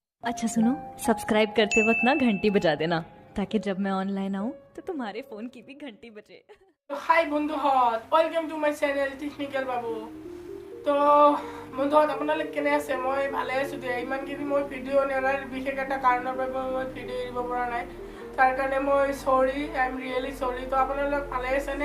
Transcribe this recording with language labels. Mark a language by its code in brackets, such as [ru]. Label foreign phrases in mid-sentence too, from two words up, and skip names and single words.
[hi] अच्छा सुनो, सब्सक्राइब करते वक्त ना घंटी बजा देना ताकि जब मैं ऑनलाइन आऊँ तो तुम्हारे फ़ोन की भी घंटी बजे। [as] তো হাই বন্ধুহঁত [en] welcome to my channel technical babu. [as] তো বন্ধুহঁত আপোনালোক কেনে আছে? মই ভালে আছোঁ দিয়া। ইমানখিনি মই ভিডিঅ' নেৰাৰ বিশেষ এটা কাৰণৰ বাবে মই ভিডিঅ' এৰিব পৰা নাই, তাৰ কাৰণে মই চৰি, [en] I am really sorry. [as] তো আপোনালোক ভালে আছেনে?